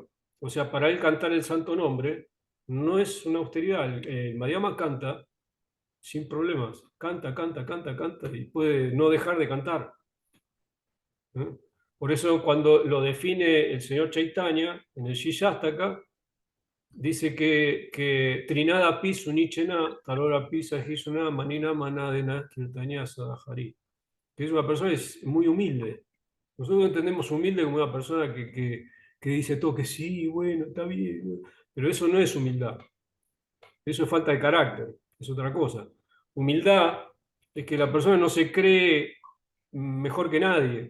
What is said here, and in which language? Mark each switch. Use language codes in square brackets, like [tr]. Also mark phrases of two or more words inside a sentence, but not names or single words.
[es] O sea, para él cantar el santo nombre no es una austeridad. El Madhyama canta sin problemas. Canta, canta, canta, canta y puede no dejar de cantar. ¿Eh? Por eso cuando lo define el señor Chaitanya en el Shishastaka, dice que [sa] तृणाद् अपि सुनीचेन तरोर् अपि सहिष्णुना अमानिना मानदेन कीर्तनीयः सदा हरिः. [es] Que es una persona que es muy humilde. Nosotros entendemos humilde como una persona que dice todo que sí, bueno, está bien. Pero eso no es humildad. Eso es falta de carácter. Es otra cosa. Humildad es que la persona no se cree mejor que nadie.